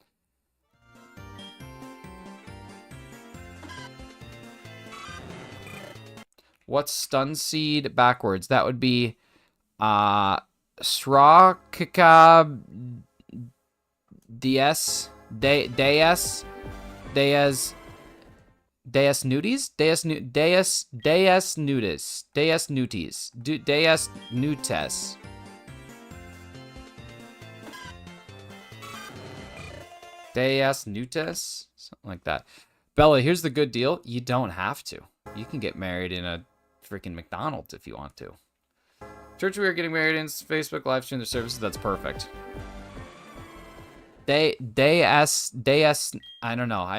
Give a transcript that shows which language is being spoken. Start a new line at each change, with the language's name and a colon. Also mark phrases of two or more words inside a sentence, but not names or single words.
English: What's stun seed backwards? That would be Srakaka DS Deas Nuties? Deas Nudis. Deas Nuties. Deas Nutes. Deas Nutes? Something like that. Bella, here's the good deal. You don't have to. You can get married in a freaking McDonald's if you want to. Church we are getting married in, Facebook live stream their services. That's perfect. Deas, I don't know.